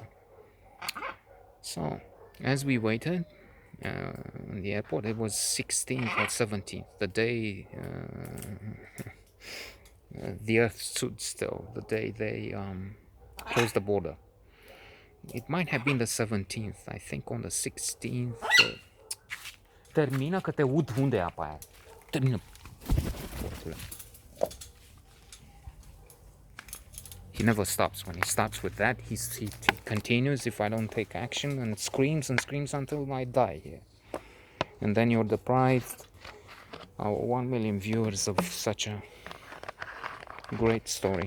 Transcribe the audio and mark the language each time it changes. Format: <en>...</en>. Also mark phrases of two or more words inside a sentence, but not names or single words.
<en>So, as we waited in the airport, it was 16th or 17th, the day the earth stood still, the day they closed the border. It might have been the 17th, I think on the 16th.</en> <ro>Termină că te ud unde e apa aia. Termină.</ro> <en>He never stops. When he stops with that, he continues if I don't take action and screams until I die here. And then you're deprived of 1 million viewers of such a great story.</en>